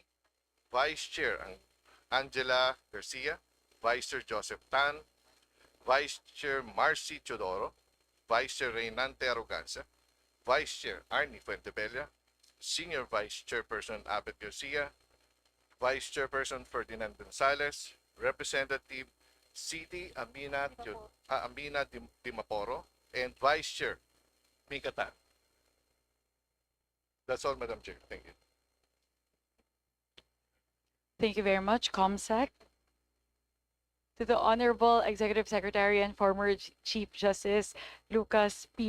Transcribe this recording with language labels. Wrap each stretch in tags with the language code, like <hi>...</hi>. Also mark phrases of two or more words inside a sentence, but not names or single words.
<en>Vice Chair Angela Garcia, Vice Chair Joseph Tan, Vice Chair Marcy Chodoro, Vice Chair Reynante Arrogancia, Vice Chair Arnie Fuentebella, Senior Vice Chairperson Abed Garcia, Vice Chairperson Ferdinand Gonzalez, Representative Siti Amina Dimaporo, and Vice Chair Mika Tan. That's all, Madam Chair. Thank you. Thank you very much, ComSec. To the Honorable Executive Secretary and former Chief Justice Lucas P.</en>